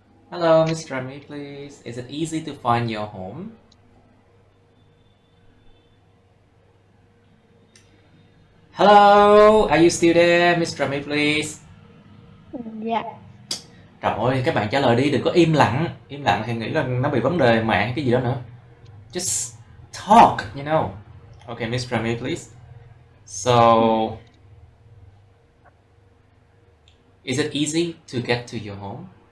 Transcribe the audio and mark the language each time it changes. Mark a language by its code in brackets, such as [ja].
[en] Hello, Mr. Rami, please. Is it easy to find your home? Hello, are you still there, Mr. Rami, please? Yeah. [vi] Trời ơi, các bạn trả lời đi, đừng có im lặng. Im lặng thì nghĩ là nó bị vấn đề mạng hay cái gì đó nữa. [en] Just talk, you know. Okay, Mr. Rami, please. So, is it easy to get to your home?